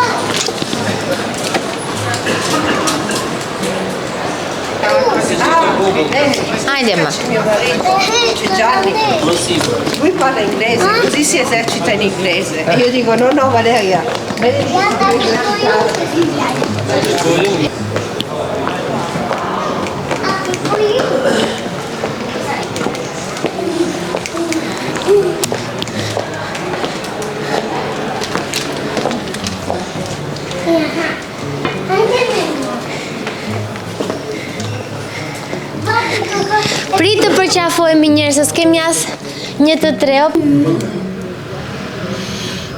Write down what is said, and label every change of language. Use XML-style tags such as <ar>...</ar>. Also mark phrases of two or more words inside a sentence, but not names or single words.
<sq>Hajde ma.</sq> <it>Gianni, lui parla inglese, così si esercita in inglese. E io dico no Valeria,</it> <sq>Pritë të përqafojmë njerëz, se s'kemi as 1 të 3.</sq>